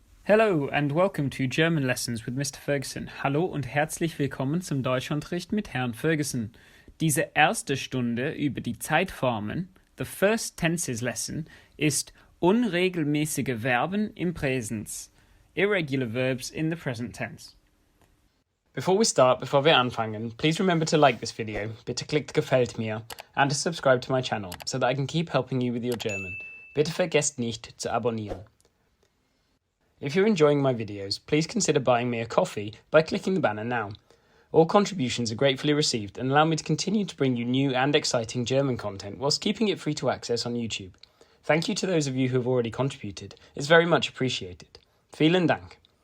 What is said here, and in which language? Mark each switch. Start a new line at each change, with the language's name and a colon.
English: Hello and welcome to German Lessons with Mr. Ferguson.
German: Hallo und herzlich willkommen zum Deutschunterricht mit Herrn Ferguson. Diese erste Stunde über die Zeitformen,
English: the first tenses lesson,
German: ist unregelmäßige Verben im Präsens,
English: irregular verbs in the present tense.
German: Bevor wir anfangen,
English: please remember to like this video,
German: bitte klickt Gefällt mir,
English: and to subscribe to my channel so that I can keep helping you with your German.
German: Bitte vergesst nicht zu abonnieren.
English: If you're enjoying my videos, please consider buying me a coffee by clicking the banner now. All contributions are gratefully received and allow me to continue to bring you new and exciting German content whilst keeping it free to access on YouTube. Thank you to those of you who have already contributed. It's very much appreciated.
German: Vielen Dank.